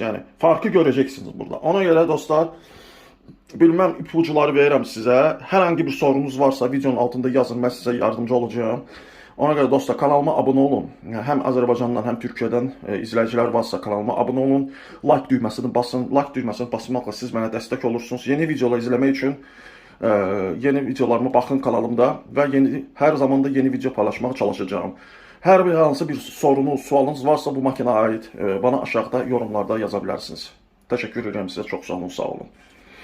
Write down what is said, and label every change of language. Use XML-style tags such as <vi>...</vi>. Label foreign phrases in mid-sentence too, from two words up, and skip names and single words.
<tr>Yani farkı göreceksiniz burada. Ona göre dostlar, bilmem ipucuları</tr> <az>verirəm sizə. Hər hangi bir sorunuz varsa videonun altında yazın, mən sizə yardımcı olacağım.</az> <tr>Ona göre dostlar, kanalıma abone olun. Hem Azərbaycandan hem Türkiye'den izleyiciler varsa kanalıma abone olun.</tr> <az>Like düyməsini basın. Like düyməsini basmaqla siz mənə dəstək olursunuz.</az> <tr>Yeni videolar izlemek için yeni videolarıma bakın kanalımda ve her zaman da yeni video paylaşmaya çalışacağım. Her bir hansı bir sorunuz, sualınız varsa bu makineye ait bana aşağıda yorumlarda yazabilirsiniz. Teşekkür ederim size. Çok sağ olun.</tr>